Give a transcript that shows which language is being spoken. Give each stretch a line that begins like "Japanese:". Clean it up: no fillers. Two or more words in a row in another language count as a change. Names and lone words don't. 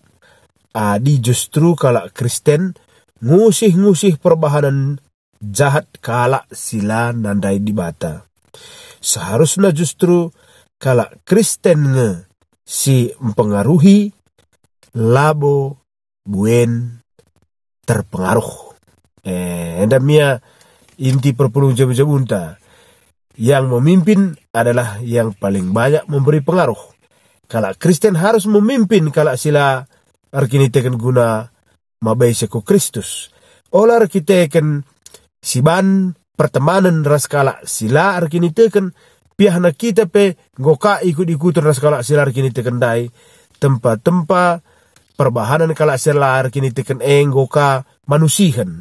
Batak Karo: Adi justru kalak Kristen ngusih perbahanan jahat kalak sila nandai di bata.
Indonesian: Seharusnya justru
Batak Karo: kalak Kristen si mempengaruhi labo buen terpengaruh. Endamia inti perpulung jabu-jabunta.
Indonesian: Yang memimpin adalah yang paling banyak memberi pengaruh.
Batak Karo: Kalak Kristen harus memimpin kalak sila arkini teken guna mabai seku Kristus. Olar kita teken siban pertemanan raskala sila arkini teken pihana kita pe goka ikut-ikutan raskala sila arkini teken dai tempat-tempat perbahanan kala sila arkini teken goka manusihan.